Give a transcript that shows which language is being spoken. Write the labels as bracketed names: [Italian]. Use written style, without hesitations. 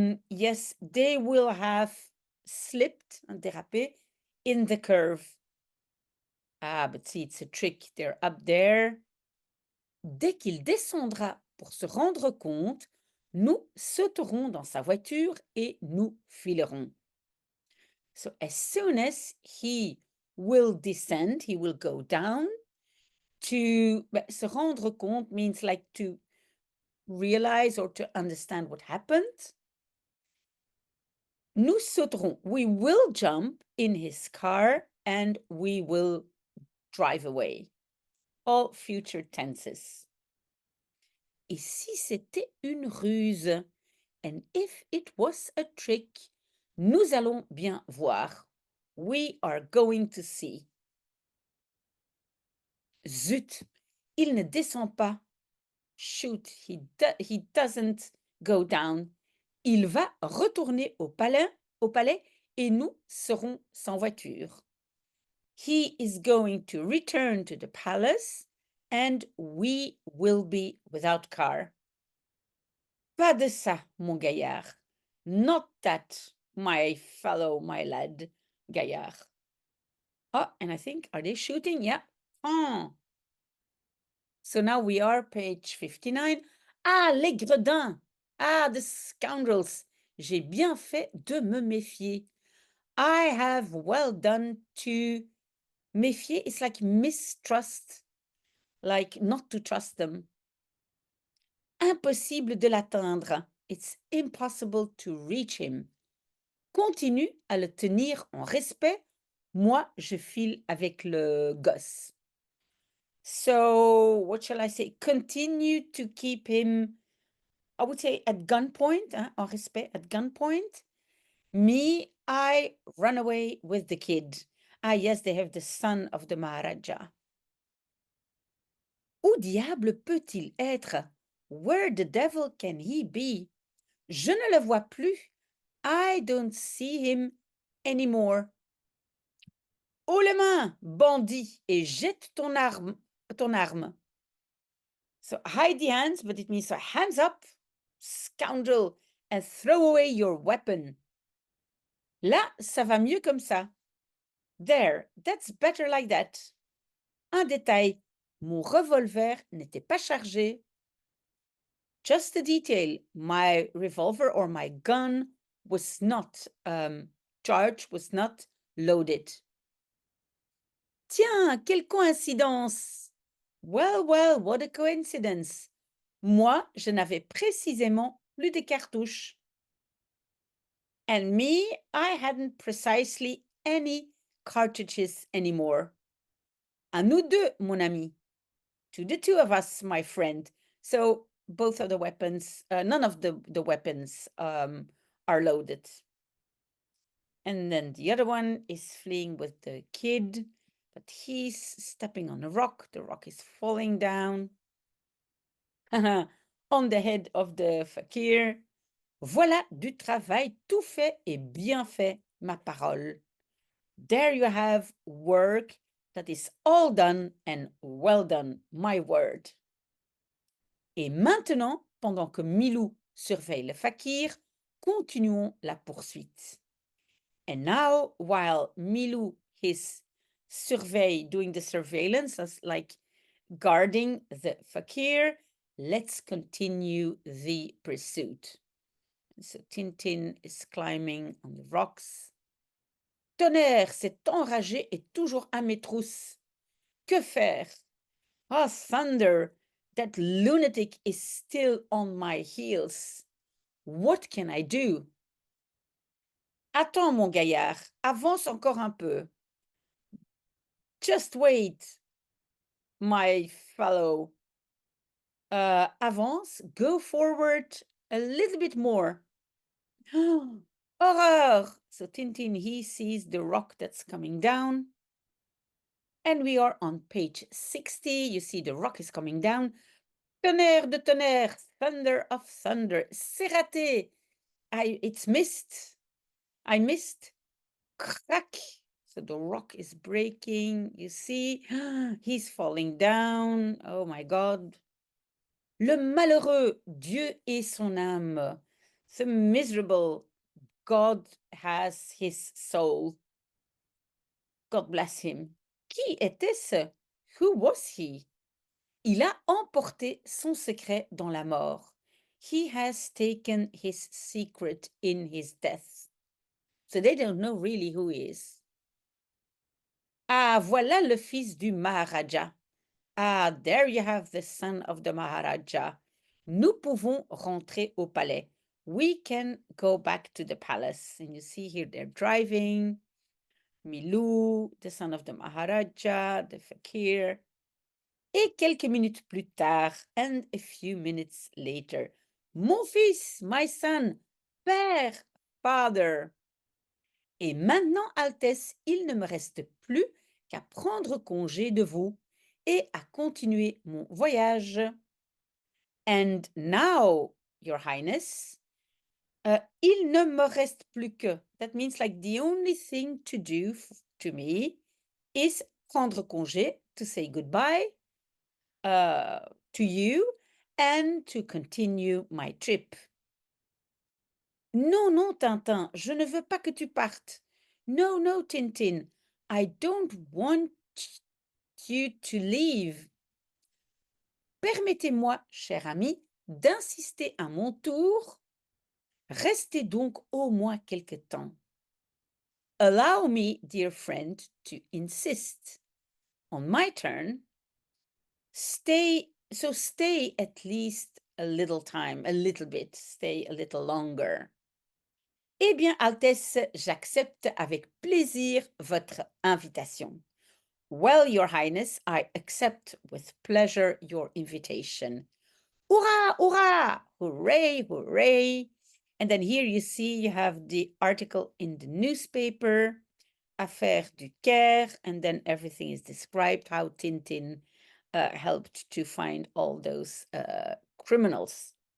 [English] Yes, they will have slipped, dérapé, in the curve. Ah, but see, it's a trick. They're up there. [French] Dès qu'il descendra pour se rendre compte, nous sauterons dans sa voiture et nous filerons. [English] So as soon as he will descend, he will go down. [French] Se rendre compte [English] means like to realize or to understand what happened. [French] Nous sauterons. [English] We will jump in his car and we will drive away. All future tenses. [French] Et si c'était une ruse? [English] And if it was a trick, [French] nous allons bien voir. [English] We are going to see. [French] Zut, il ne descend pas. [English] Shoot, he doesn't go down. [French] Il va retourner au palais et nous serons sans voiture. [English] He is going to return to the palace and we will be without car. [French] Pas de ça, mon gaillard. [English] Not that, my fellow, my lad, gaillard. Oh, and I think, are they shooting? Yeah. Oh. So now we are page 59. [French] Ah, les gredins. [English] Ah, the scoundrels. [French] J'ai bien fait de me méfier. [English] I have well done to méfier. It's like mistrust, like not to trust them. [French] Impossible de l'atteindre. [English] It's impossible to reach him. [French] Continue à le tenir en respect. Moi, je file avec le gosse. [English] So, what shall I say? Continue to keep him, I would say, at gunpoint, [French] en respect, [English] at gunpoint. Me, I run away with the kid. Ah, yes, they have the son of the Maharaja. [French] Où diable peut-il être? [English] Where the devil can he be? [French] Je ne le vois plus. [English] I don't see him anymore. [French] Haut les mains, bandit, et jette ton arme. [English] So hide the hands, but it means hands up, scoundrel, and throw away your weapon. [French] Là, ça va mieux comme ça. [English] There, that's better like that. [French] Un détail, mon revolver n'était pas chargé. [English] Just a detail, my revolver or my gun was not charged, was not loaded. [French] Tiens, quelle coïncidence! [English] Well, well, what a coincidence! [French] Moi, je n'avais précisément plus de cartouches. [English] And me, I hadn't precisely any cartridges anymore. [French] À nous deux, mon ami. [English] To the two of us, my friend. So both of the weapons, none of the weapons are loaded. And then the other one is fleeing with the kid, but he's stepping on a rock. The rock is falling down on the head of the fakir. [French] Voilà du travail tout fait et bien fait, ma parole. [English] There you have work that is all done and well done, my word. [French] Et maintenant, pendant que Milou surveille le fakir, continuons la poursuite. [English] And now, while Milou is doing the surveillance, as like guarding the fakir, let's continue the pursuit. So Tintin is climbing on the rocks. [French] Tonnerre, cet enragé est toujours à mes trousses. Que faire? [English] Oh, thunder, that lunatic is still on my heels. What can I do? [French] Attends, mon gaillard, avance encore un peu. [English] Just wait, my fellow. Avance, go forward a little bit more. Horror! So Tintin, he sees the rock that's coming down. And we are on page 60. You see the rock is coming down. [French] Tonnerre de tonnerre, [English] thunder of thunder. [French] C'est raté. [English] It's missed. I missed. Crack. So the rock is breaking. You see, he's falling down. Oh my God. [French] Le malheureux, Dieu et son âme. [English] The miserable, God has his soul. God bless him. [French] Qui était-ce? [English] Who was he? [French] Il a emporté son secret dans la mort. [English] He has taken his secret in his death. So they don't know really who he is. [French] Ah, voilà le fils du Maharaja. [English] Ah, there you have the son of the Maharaja. [French] Nous pouvons rentrer au palais. [English] We can go back to the palace. And you see here they're driving. Milou, the son of the Maharaja, the fakir. [French] Et quelques minutes plus tard, [English] and a few minutes later, [French] mon fils, [English] my son, père, father. [French] Et maintenant, Altesse, il ne me reste plus qu'à prendre congé de vous et à continuer mon voyage. [English] And now, Your Highness, [French] il ne me reste plus que. [English] That means like the only thing to do to me is [French] prendre congé, [English] to say goodbye to you and to continue my trip. [French] Non, non, Tintin, je ne veux pas que tu partes. [English] No, no, Tintin, I don't want you to leave. [French] Permettez-moi, cher ami, d'insister à mon tour. Restez donc au moins quelque temps. [English] Allow me, dear friend, to insist. On my turn, stay at least a little time, a little bit, stay a little longer. [French] Eh bien, Altesse, j'accepte avec plaisir votre invitation. [English] Well, Your Highness, I accept with pleasure your invitation. Hurrah, hurrah, hooray, hooray. And then here you see you have the article in the newspaper, Affaire du Caire, and then everything is described, how Tintin helped to find all those criminals.